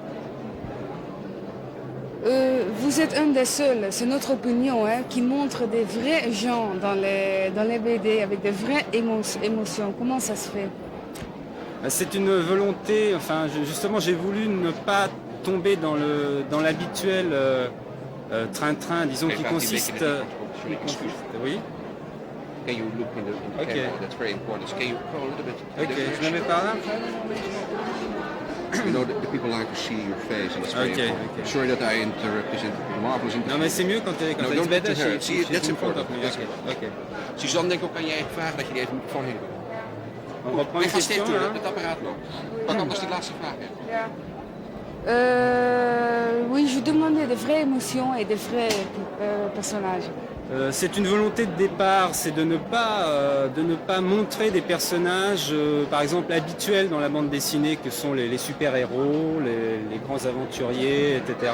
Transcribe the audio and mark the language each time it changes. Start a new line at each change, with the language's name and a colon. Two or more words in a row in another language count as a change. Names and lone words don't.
French: Vous êtes un des seuls, c'est notre opinion, hein, qui montre des vrais gens dans les BD avec des vraies émotions. Comment ça se fait? C'est une volonté, enfin justement j'ai voulu ne pas tomber dans l'habituel train-train, disons, qui consiste... Oui.
English: Can you look in the Okay. camera? That's very important. So can you go a little bit?
French: Ok, je me mets par là.
English: You know, the people like to see your face, and it's very Okay, important. okay. Sorry that I interrupt this marvelous interview.
French: Non mais c'est mieux quand elle
English: No,
French: est
English: don't better, let her. See, that's important. Ok.
Dutch: Suzanne, denk ook aan je eigen vraag dat je die even moet voorheen.
French: On reprend
Dutch: Wij
French: une
Dutch: gaan
French: question,
Dutch: steeds door,
French: hein.
Dutch: het apparaat loopt. Pak anders de laatste vraag even. Ja.
French: Oui, je demandais de vraies émotions et de vrais personnages. C'est une volonté de départ, c'est de ne pas montrer des personnages, par exemple, habituels dans la bande dessinée, que sont les super-héros, les grands aventuriers, etc.